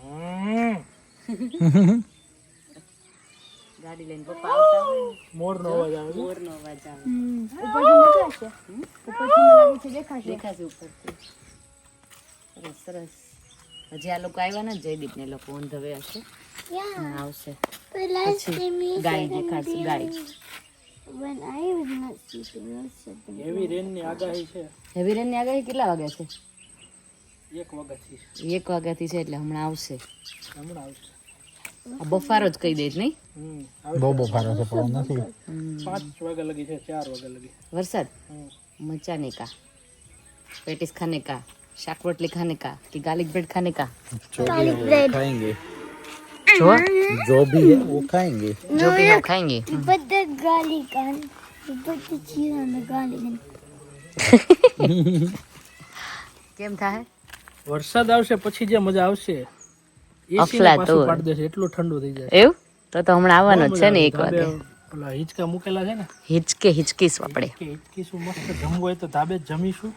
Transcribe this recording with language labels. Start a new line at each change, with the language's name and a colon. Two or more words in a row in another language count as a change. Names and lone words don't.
Gujarati: ગાડી લઈને પપ્પા આવતા હોય ને, મોરનો અવાજ આવે છે। મોરનો અવાજ આવે, ઉપરથી દેખાશે દેખાશે ઉપરથી। સરસ સરસ। હજી આ લોકો આવ્યા ને, જયદીપ ને લોકો
English: on the way
Gujarati: હશે, આવશે પછી ગાય દેખાશે, ગાય।
English: When I was not sleeping, I said the
Gujarati: હેવી રેનની આગાહી છે, હેવી રેનની આગાહી કેટલા વાગ્યા છે? 1 વાગ્યાથી 1 વાગ્યાથી છે, એટલે હમણાં આવશે। હમણાં આવશે। આ બફારો જ કહી દે જ નહીં? બહુ બફારો છે, પણ નથી। 5 વાગ્યા લગી છે, 4 વાગ્યા લગી
Hindi: वरसाद मचाने का, पेटिस खाने का, शाक रोटली खाने का कि
English: garlic bread
Hindi: खाने का?
English: garlic bread.
Hindi: खाएंगे, जो जो भी है वो खाएंगे। जो भी हो खाएंगे।
English: You put the garlic on. You put the cheese on the garlic.
Gujarati: કેમ થાય? વરસાદ આવશે પછી જે મજા આવશે એસી ને પાછું પાડી દેશે, એટલું ઠંડુ થઈ જાય। એવું? તો હમણાં આવવાનું જ છે ને 1 વાગે। ઓલા હિંચકા મૂકેલા છે ને હિચકીશું આપણે. કે હિંચકીશું મસ્ત જમવું હોય તો ધાબે જ જમીશું.